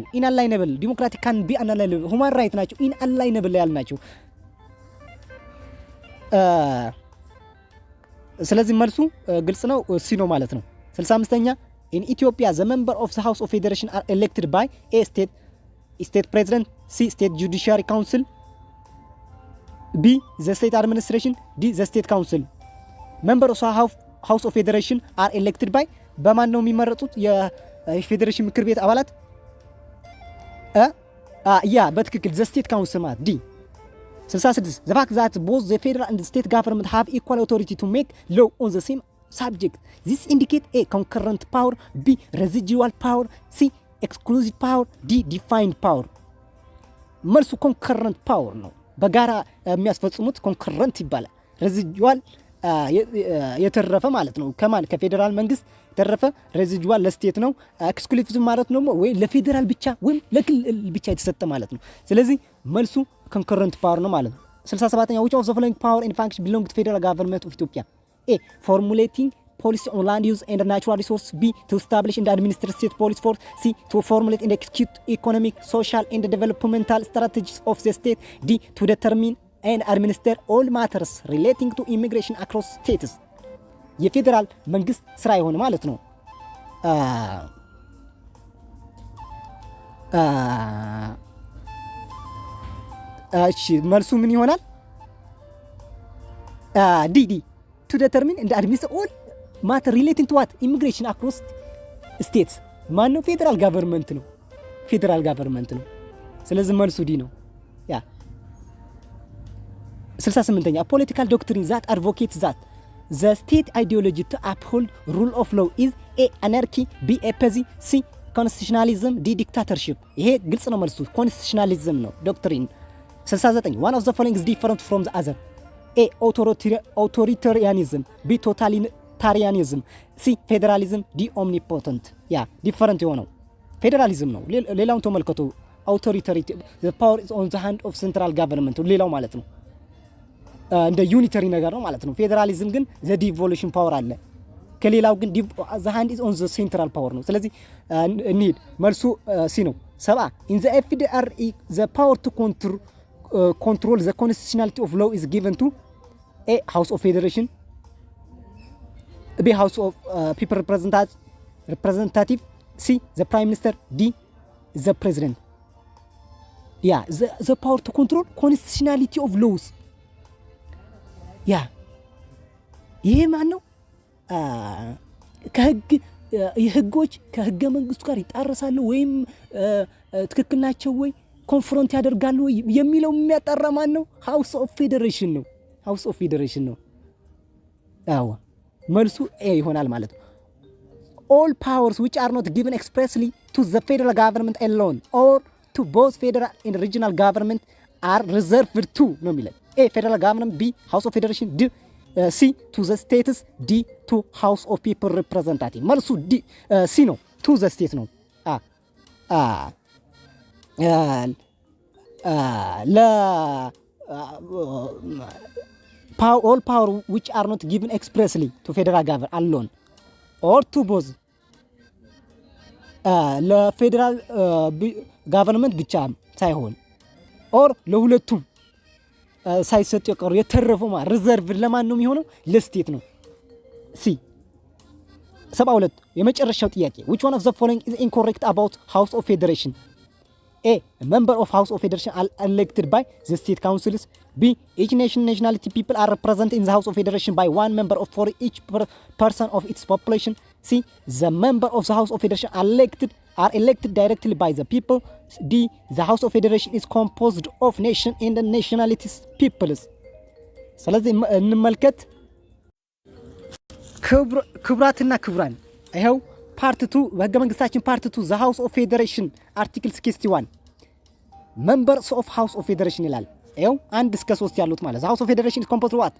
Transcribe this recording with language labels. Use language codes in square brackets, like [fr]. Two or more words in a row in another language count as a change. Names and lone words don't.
[en] inalienable democratic can be unalienable human right ናቸው inalienable [am] ያልናቸው። ስለዚህ መልሱ ግልጽ ነው ሲ ነው ማለት ነው። 65ኛ [en] in Ethiopia the member of the house of federation are elected by A state president, C state judiciary council, B the state administration, D the state council. member of the house of federation are elected by [am] በማን ነው የሚመረጡት? የፌዴሬሽን ምክር ቤት አባላት ያ በትክክል [en] the state council [am] ማለት ዲ። [en] 66 the fact that both the federal and the state government have equal authority to make law on the same subject. This indicate A concurrent power, B residual power, C exclusive power, D defined power. [am] መልሱ [en] concurrent power [am] ነው። በጋራ የሚያስፈጽሙት concurrent ይባላል። residual የተረፈ ማለት ነው። ከማን? ከፌዴራል መንግስት የተረፈ residual ለስቴት ነው። exclusive ማለት ነው ወይ ለፌዴራል ብቻ ወይም ለክልል ብቻ የተሰጠ ማለት ነው። ስለዚህ መልሱ concurrent power ነው ማለት ነው። 67ኛ [en] which of the following power and function belong to federal government of Ethiopia? A formulating policy on land use and natural resources, B to establish and administer state police force, C to formulate and execute economic, social and developmental strategies of the state, D to determine and administer all matters relating to immigration across states. [am] የፌዴራል መንግስት ስራ የሆነ ማለት ነው። እሺ መልሱ ምን ይሆናል? [en] ዲ to determine and administer all matter relating to what? immigration across states. [am] ማን ነው? ፌዴራል ጋቨርንመንት ነው። ፌዴራል ጋቨርንመንት ነው። ስለዚህ መልሱ ዲ ነው። ያ 68ኛ [en] political doctrine that advocates that the state ideology to uphold rule of law is A anarchy, B apathy, C constitutionalism, D dictatorship. [am] ይሄ ግልጽ ነው መልሱ [en] constitutionalism [am] ነው ዶክትሪን። [en] 69 one of the following is different from the other. A authoritarianism, B totalitarianism, C federalism, D omnipotent. [am] ያ ዲፈረንት የሆነው ፌዴራሊዝም ነው። ሌላውን ተመልከቱ። አውቶሪታሪ [en] the power is on the hand of central government [am] ሌላው ማለት ነው። እንደ ዩኒተሪ ነገር ነው ማለት ነው። ፌዴራሊዝም ግን [en] the devolution power [am] አለ። ከሌላው ግን [en] the hand is on the central power [am] ነው። ስለዚህ እንሂድ መልሱ ሲ ነው። [en] 7 in the FDRE the power to control the constitutionality of law is given to A House of Federation, B House of People Representative, C the Prime Minister, D the President. Yeah, the power to control constitutionality of laws. Yeah. [am] ይሄ ማን ነው? የህጎች ከህገ መንግስቱ ጋር ይጣረሳሉ ወይም ትክክል ናቸው ወይ ኮንፍሮንት ያደርጋሉ ወይ የሚለው የሚያጣራ ማን ነው? ሃውስ ኦፍ ፌዴሬሽን ነው። ሃውስ ኦፍ ፌዴሬሽን ነው። አዎ መልሱ ኤ ይሆናል ማለት ነው። [en] all powers which are not given expressly to the federal government alone or to both federal and regional government are reserved to [am] ነው የሚለው። [en] A federal government, B House of Federation, D C to the states, D to House of People Representative. [am] መልሱ D C ነው። [en] to the state ነው። all power which are not given expressly to federal government alone or to both [am] ለፌደራል ጋቨርንመንት ብቻ ሳይሆን ኦር ለሁለቱም ሳይሰጥ የቀሩ የተረፈው ሪዘርቭ ለማን ነው የሚሆነው? ለስቴት ነው። ሲ 72 የመጨረሻው ጥያቄ [en] which one of the following is incorrect about House of Federation? A member of House of Federation are elected by the state councils. B each nationality people are represented in the House of Federation by one member for each person of its population. C the member of the House of Federation are elected directly by the people. D the House of Federation is composed of nation and nationalities peoples. [am] ስለዚህ እንመልከት። ክብራትና ክብራን ይሄው ፓርት 2 በህገ መንግስታችን ፓርት 2 [en] the House of Federation article 61 members of House of Federation [am] ይላል። ይሄው 1 እስከ 3 ያሉት ማለት [en] the House of Federation is composed of what?